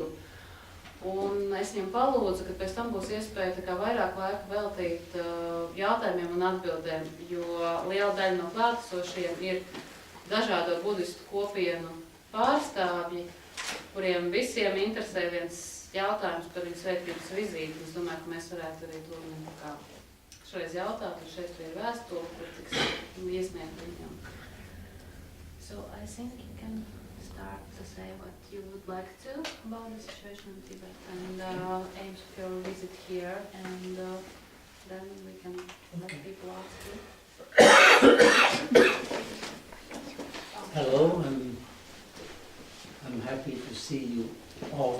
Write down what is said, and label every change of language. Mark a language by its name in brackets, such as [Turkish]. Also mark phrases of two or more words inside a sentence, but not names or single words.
[Latvian] Un es viņam palūdzu, ka pēc tam būs iespēja tā kā vairāk laika veltīt jautājumiem un atbildēm, jo liela daļa no klātesošiem ir dažādo budistu kopienu pārstāvji, kuriem visiem interesē viens jautājums par viņu svētības vizīti. Es domāju, ka mēs varētu arī to kā šreiz jautāt, un šeit ir vēstule, kur tiks iesniegt viņam. [English] So I think you can start to say what you would like to about the situation in Tibet and aims of your visit here, and then we can let people ask you. Hello, I'm happy to see you all.